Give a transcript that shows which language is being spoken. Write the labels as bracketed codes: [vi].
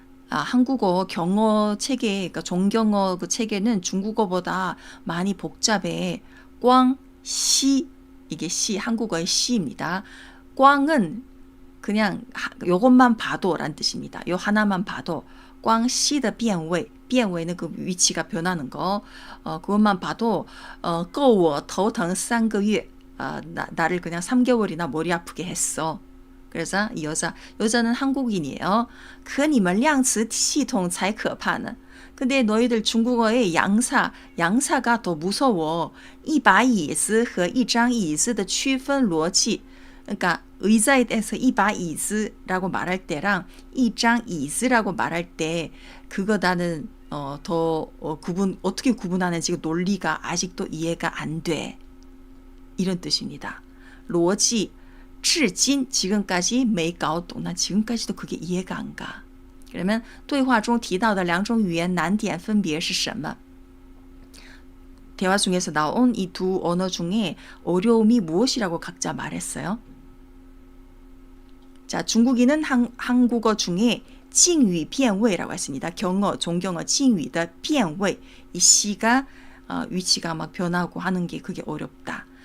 [ko] 한국어 경어 체계, 그러니까 종경어 그 체계는 중국어보다 많이 복잡해. 꽝시, 이게 시, 한국어의 시입니다. 꽝은 그냥 요것만 봐도란 뜻입니다. 요 하나만 봐도 꽝시의 变位, 变位는 그 위치가 변하는 거. 그것만 봐도 [zh] 够我头疼3个月. [ko] 나를 그냥 3개월이나 머리 아프게 했어. 그래서 이 여자는 한국인이에요. [zh] 可你们量词系统才可怕呢. [ko] 근데 너희들 중국어의 양사가 더 무서워. [zh] 一把椅子和一张椅子的区分逻辑. [ko] 그러니까 의자에 대해서 [zh] 一把椅子 [ko] 라고 말할 때랑 [zh] 一张椅子 [ko] 라고 말할 때 그거 나는 어떻게 구분하는지 그 논리가 아직도 이해가 안 돼. 이런 뜻입니다. [zh] 逻辑 至今 [ko] 지금까지 [zh] 没搞懂. [ko] 난 지금까지도 그게 이해가 안 가. 그러면 [zh] 对话中提到的两种语言难点分别是什么? [ko] 대화 중에서 나온 이 두 언어 중에 어려움이 무엇이라고 각자 말했어요? 자, 중국인은 한국어 중에 敬语变位라고 했습니다. 종경어 [zh] 敬语的变位. [ko] 이 시가 위치가 막 변하고 하는 게 그게 어렵다.